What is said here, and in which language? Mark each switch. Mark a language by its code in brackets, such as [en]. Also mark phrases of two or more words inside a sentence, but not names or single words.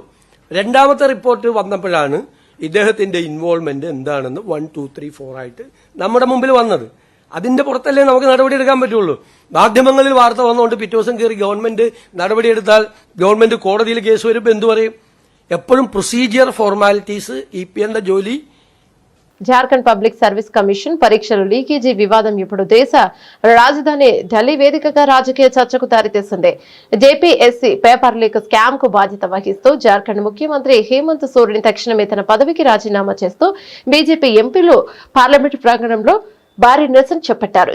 [ml] രണ്ടാമത്തെ റിപ്പോർട്ട് വന്നപ്പോഴാണ് ഇദ്ദേഹത്തിന്റെ ഇൻവോൾവ്മെന്റ് എന്താണെന്ന് 1, 2, 3, 4 ആയിട്ട് നമ്മുടെ മുമ്പിൽ വന്നത്. അതിന്റെ പുറത്തല്ലേ നമുക്ക് നടപടിയെടുക്കാൻ പറ്റുള്ളൂ. മാധ്യമങ്ങളിൽ വാർത്ത വന്നുകൊണ്ട് പിറ്റേ ദിവസം കയറി ഗവൺമെന്റ് നടപടിയെടുത്താൽ ഗവൺമെന്റ് കോടതിയിൽ കേസ് വരുമ്പോൾ എന്തു പറയും? എപ്പോഴും [en] procedure formalities [ml] EPLന്റെ ജോലി. [te] జార్ఖండ్ పబ్లిక్ సర్వీస్ కమిషన్ పరీక్షలు లీకేజీ వివాదం ఇప్పుడు దేశ రాజధాని ఢిల్లీ వేదికగా రాజకీయ చర్చకు దారితీసింది. JPSC [en] paper leak scam [te] కు బాధ్యత వహిస్తూ జార్ఖండ్ ముఖ్యమంత్రి హేమంత్ సోరెన్ తక్షణమే తన పదవికి రాజీనామా చేస్తూ బీజేపీ ఎంపీలు పార్లమెంటు ప్రాంగణంలో భారీ నిరసన చేపట్టారు.